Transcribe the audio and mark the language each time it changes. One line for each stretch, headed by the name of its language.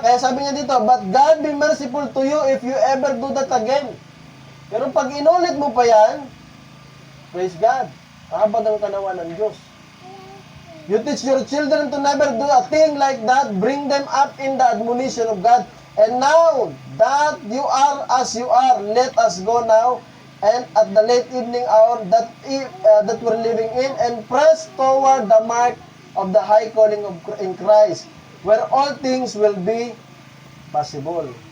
Filipino: Kaya sabi niya dito,
English: but God be merciful to you if you ever do that again.
Filipino: Pero pag inulit mo pa yan, praise God, habad ang kanawa ng Diyos.
English: You teach your children to never do a thing like that, bring them up in the admonition of God. And now that you are as you are, let us go now, and at the late evening hour that we're living in, and press toward the mark of the high calling of in Christ, where all things will be possible.